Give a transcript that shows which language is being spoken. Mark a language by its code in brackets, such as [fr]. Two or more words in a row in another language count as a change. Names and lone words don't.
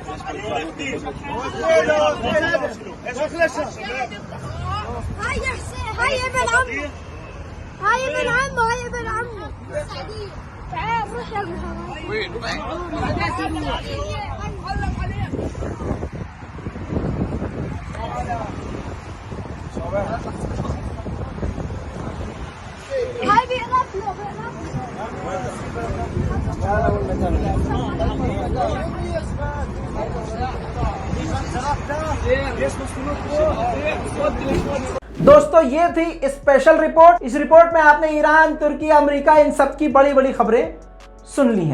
[he] לך לשם. [ar] هاي يا حسين، هاي ابن عمه، هاي ابن عمه، هاي ابن عمه. تعال روح يا ابن عمه. وين؟ هاي بيقرب له، بيقرب [hi] दोस्तों ये थी स्पेशल रिपोर्ट। इस रिपोर्ट में आपने ईरान, तुर्की, अमेरिका, इन सब की बड़ी बड़ी खबरें सुन ली हैं।